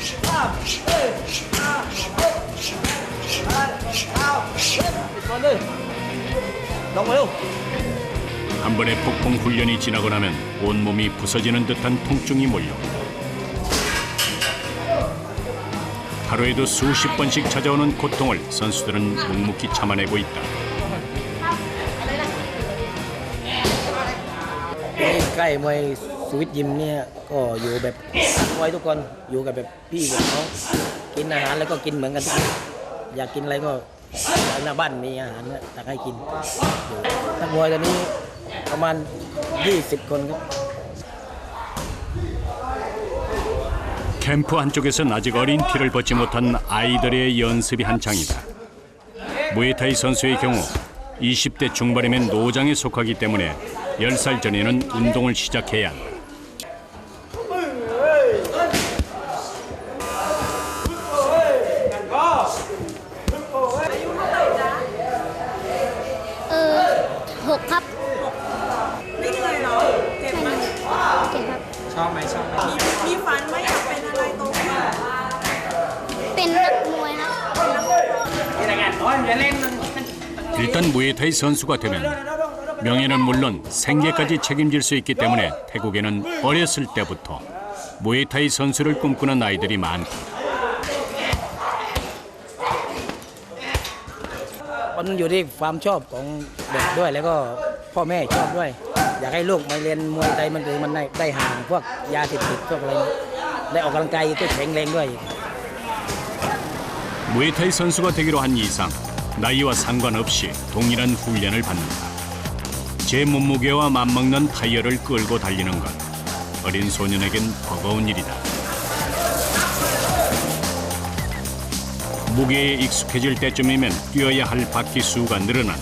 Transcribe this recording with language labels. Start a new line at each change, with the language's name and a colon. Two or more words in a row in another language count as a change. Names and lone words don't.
Korean: 한 번의 폭풍 훈련이 지나고 나면 온몸이 부서지는 듯한 통증이 몰려온다. 하루에도 수십 번씩 찾아오는 고통을 선수들은 묵묵히 참아내고 있다.
Thai: ใกล้มวยสวิตยิมเนี่ยก็อยู่แบบมวยทุกคนอยู่กับแบบพี่กับน้องกินอาหารแล้วก็กินเหมือนกันทุกคนอยากกินอะไรก็หน้าบ้านมีอาหารตักให้กินนักมวยตอนนี้ประมาณ20คนครับ
Korean: 캠프 한쪽에선 아직 어린 피를 벗지 못한 아이들의 연습이 한창이다. 무에타이 선수의 경우 20대 중반이면 노장에 속하기 때문에 10살 전에는 운동을 시작해야 한다. 컵.
Thai: ชอบไหมชอบไหม มีฝันว่าอยากเป็นอะไรโตขึ้น เป็นนักมวยครับ
Korean: 일단 무에타이 선수가 되면 명예는 물론 생계까지 책임질 수 있기 때문에 태국에는 어렸을 때부터 무에타이 선수를 꿈꾸는 아이들이 많다.
Thai: มันอยู่ที่ความชอบของเด็กด้วยแล้วก็พ่อแม่ชอบด้วยอยากให้ลูกมาเรียนมวยไทยมันคือมันได้ห่างพวกยาเสพติดพวกอะไรได้ออกกำลังกายก็แข็งแรงด้วย
Korean: 무에타이 선수가 되기로 한 이상 나이와 상관없이 동일한 훈련을 받는다. 제 몸무게와 맞먹는 타이어를 끌고 달리는 것, 어린 소년에겐 버거운 일이다. 무게에 익숙해질 때쯤이면 뛰어야 할 바퀴 수가 늘어난다.